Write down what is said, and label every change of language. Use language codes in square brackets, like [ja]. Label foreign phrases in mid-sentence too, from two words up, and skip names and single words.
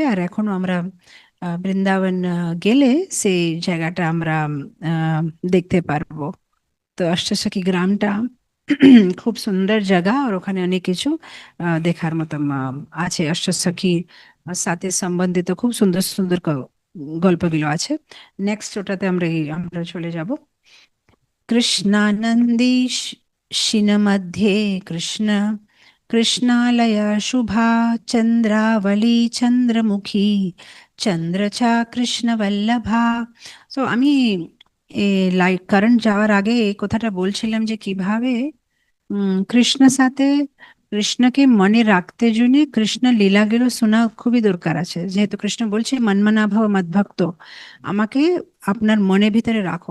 [bn] আর এখনো আমরা বৃন্দাবন গেলে সেই জায়গাটা আমরা আহ, দেখতে পারবো। তো অষ্টসখী গ্রামটা খুব সুন্দর জায়গা, আর ওখানে অনেক কিছু দেখার মতন আছে। অষ্টসখী সাথে সম্বন্ধিত খুব সুন্দর সুন্দর গল্পগুলো আছে। নেক্সট ওটাতে আমরা চলে যাব। [sa] कृष्णानन्दी शिनमध्ये कृष्ण कृष्णालय शुभा चंद्रावली चंद्रमुखी চন্দ্রচা কৃষ্ণবল্লভা। [bn] সো আমি লাইক কারেন্ট যাওয়ার আগে এই কথাটা বলছিলাম যে কিভাবে কৃষ্ণের সাথে কৃষ্ণকে মনে রাখতে জন্য কৃষ্ণ লীলাগুলো শোনা খুবই দরকার আছে। যেহেতু কৃষ্ণ বলছে [sa] মন্মনাভব মদ্ভক্ত, [bn] আমাকে আপনার মনের ভিতরে রাখো।